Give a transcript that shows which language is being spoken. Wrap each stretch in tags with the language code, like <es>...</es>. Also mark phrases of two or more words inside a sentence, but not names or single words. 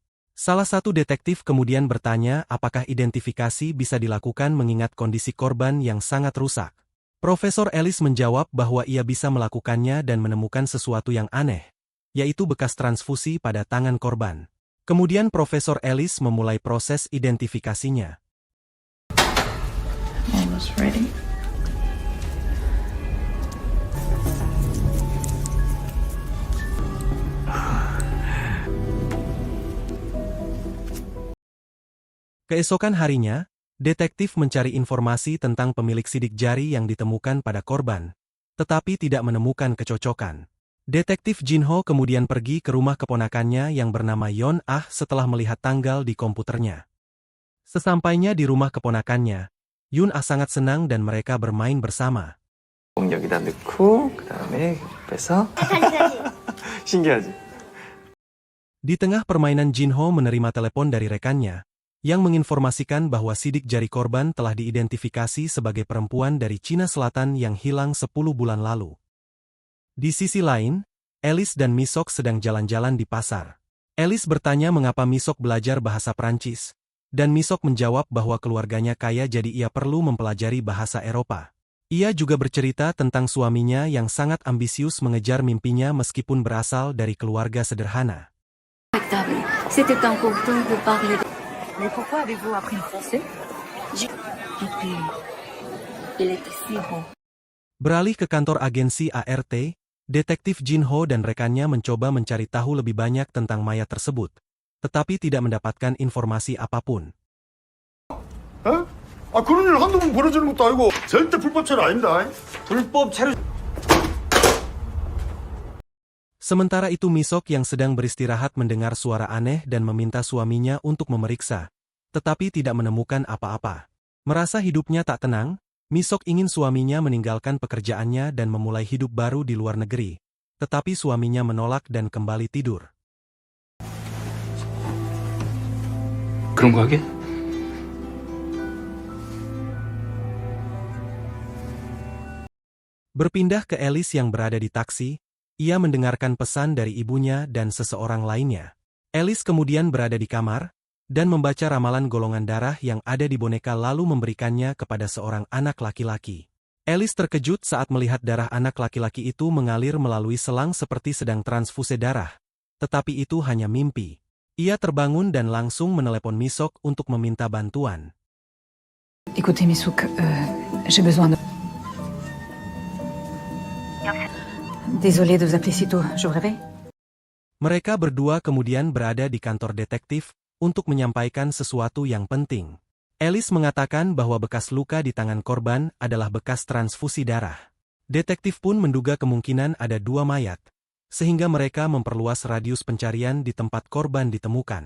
<id>Salah satu detektif kemudian bertanya apakah identifikasi bisa dilakukan mengingat kondisi korban yang sangat rusak. Profesor Alice menjawab bahwa ia bisa melakukannya dan menemukan sesuatu yang aneh, yaitu bekas transfusi pada tangan korban. Kemudian Profesor Alice memulai proses identifikasinya.</id> <en>Almost ready.</en> <id>Keesokan harinya, detektif mencari informasi tentang pemilik sidik jari yang ditemukan pada korban, tetapi tidak menemukan kecocokan. Detektif Jinho kemudian pergi ke rumah keponakannya yang bernama Yon Ah setelah melihat tanggal di komputernya. Sesampainya di rumah keponakannya, Yun Ah sangat senang dan mereka bermain bersama.</id> <ko>여기다 넣고 그다음에 빼서 신기하지?</ko> <id>Di tengah permainan Jinho menerima telepon dari rekannya, yang menginformasikan bahwa sidik jari korban telah diidentifikasi sebagai perempuan dari Cina Selatan yang hilang 10 bulan lalu. Di sisi lain, Alice dan Misok sedang jalan-jalan di pasar. Alice bertanya mengapa Misok belajar bahasa Prancis, Dan Misok menjawab bahwa keluarganya kaya jadi ia perlu mempelajari bahasa Eropa. Ia juga bercerita tentang suaminya yang sangat ambisius mengejar mimpinya meskipun berasal dari keluarga sederhana.</id> <fr>C'était important de parler. Mais pourquoi avez-vous appris le français? Il était si bon.</fr> <id>Beralih ke kantor agensi ART, detektif Jinho dan rekannya mencoba mencari tahu lebih banyak tentang mayat tersebut, tetapi tidak mendapatkan informasi apapun.</id> <ko>그런 일 한두 번 벌어지는 것도 아니고 절대 불법 체류 아닙니다. 불법 체류.</ko> <id>Sementara itu Misok yang sedang beristirahat mendengar suara aneh dan meminta suaminya untuk memeriksa, tetapi tidak menemukan apa-apa. Merasa hidupnya tak tenang, Misok ingin suaminya meninggalkan pekerjaannya dan memulai hidup baru di luar negeri, tetapi suaminya menolak dan kembali tidur.</id> <ko>그런 거 하게?</ko> <id>Berpindah ke Alice yang berada di taksi, ia mendengarkan pesan dari ibunya dan seseorang lainnya. Alice kemudian berada di kamar, dan membaca ramalan golongan darah yang ada di boneka lalu memberikannya kepada seorang anak laki-laki. Alice terkejut saat melihat darah anak laki-laki itu mengalir melalui selang seperti sedang transfuse darah. Tetapi itu hanya mimpi. Ia terbangun dan langsung menelepon Misok untuk meminta bantuan.</id> <fr>Écoutez, Misuk, j'ai besoin de... Désolée de vous appeler si tôt, je vous réveille?</fr> <id>Mereka berdua kemudian berada di kantor detektif untuk menyampaikan sesuatu yang penting. Alice mengatakan bahwa bekas luka di tangan korban adalah bekas transfusi darah. Detektif pun menduga kemungkinan ada 2 mayat, sehingga mereka memperluas radius pencarian di tempat korban ditemukan.</id>